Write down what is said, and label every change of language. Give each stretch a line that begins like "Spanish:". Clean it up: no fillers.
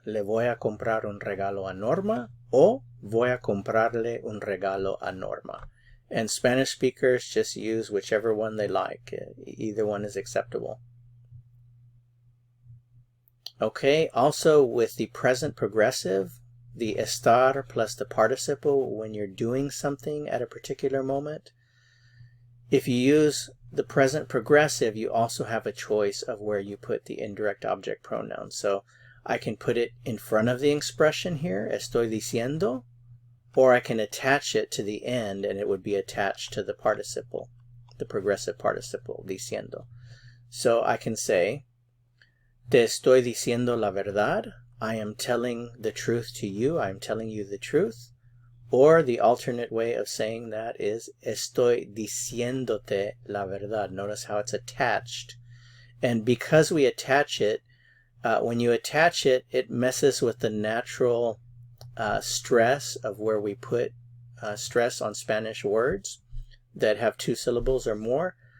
Spanish: Le voy a comprar un regalo a Norma, o voy a comprarle un regalo a Norma.
English: And Spanish speakers just use whichever one they like. Either one is acceptable. Okay, also with the present progressive, the estar plus the participle when you're doing something at a particular moment. If you use the present progressive, you also have a choice of where you put the indirect object pronoun. So I can put it in front of the expression here,
Spanish: estoy diciendo,
English: or I can attach it to the end and it would be attached to the participle, the progressive participle,
Spanish: diciendo.
English: So I can say,
Spanish: te estoy diciendo la verdad.
English: I am telling the truth to you. I am telling you the truth. Or the alternate way of saying that is,
Spanish: estoy diciéndote la verdad.
English: Notice how it's attached. And because we attach it, when you attach it, it messes with the natural stress of where we put stress on Spanish words that have two syllables or more.